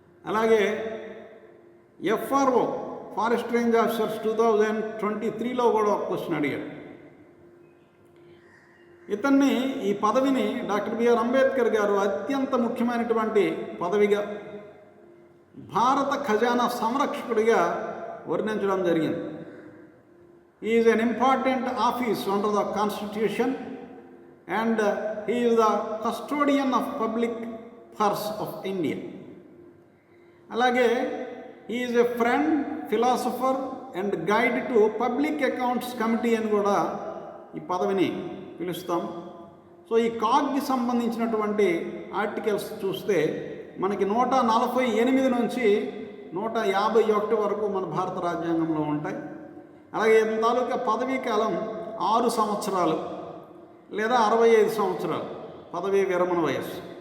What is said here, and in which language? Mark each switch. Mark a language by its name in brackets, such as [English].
[Telugu] అలాగే FRO forest range officers 2023లో కూడా ఒక క్వశ్చన్ అడిగాడు. ఇతన్ని ఈ పదవిని డాక్టర్ బిఆర్ అంబేద్కర్ గారు అత్యంత ముఖ్యమైనటువంటి పదవిగా భారత ఖజానా సంరక్షకుడిగా వర్ణించడం జరిగింది. [English] He is an important office under the Constitution and he is the custodian of public purse of India. [Telugu] అలాగే [English] he is a friend, philosopher and guide to Public Accounts Committee [Telugu] అని కూడా ఈ పదవిని పిలుస్తాం. సో ఈ కాగ్కి సంబంధించినటువంటి ఆర్టికల్స్ చూస్తే మనకి 148 నుంచి 151 వరకు మన భారత రాజ్యాంగంలో ఉంటాయి. అలాగే ఇతని తాలూకా పదవీ కాలం 6 సంవత్సరాలు లేదా 65 సంవత్సరాలు పదవీ విరమణ వయస్సు.